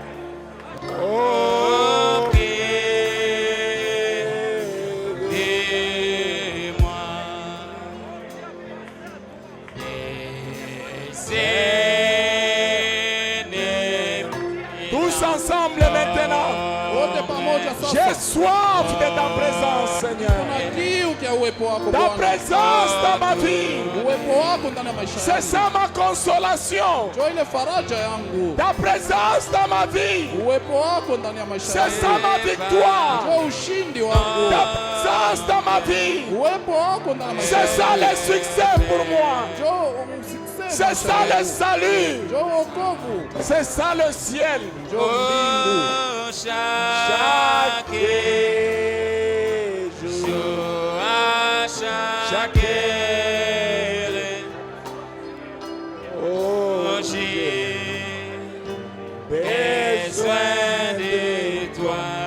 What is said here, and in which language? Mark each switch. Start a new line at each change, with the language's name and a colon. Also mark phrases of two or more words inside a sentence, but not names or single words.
French: Oh, aide-moi. Tous ensemble maintenant.
Swahili: Wote pamoja
French: J'ai
Swahili: sasa.
French: soif de ta présence, Seigneur.
Swahili: Kuna kiu cha uwepo wako
French: Ta
Swahili: Bwana.
French: présence dans ma vie.
Swahili: Uwepo wako ndani ya maisha
French: C'est
Swahili: yangu.
French: ça ma consolation.
Swahili: Njoo ile faraja yangu.
French: Ta présence dans ma vie.
Swahili: Uwepo wako ndani ya maisha
French: C'est
Swahili: yangu.
French: ça ma victoire.
Swahili: Njoo ushindi wangu.
French: Ta présence dans ma vie.
Swahili: Uwepo wako ndani ya maisha
French: C'est
Swahili: yangu.
French: ça le succès pour moi.
Swahili: Njoo usikse.
French: C'est ça le salut.
Swahili: Njoo wokovu.
French: C'est ça le ciel.
Swahili: Njoo mbingu.
French: Chaque jour, à chaque heure, oh, j'ai besoin de toi.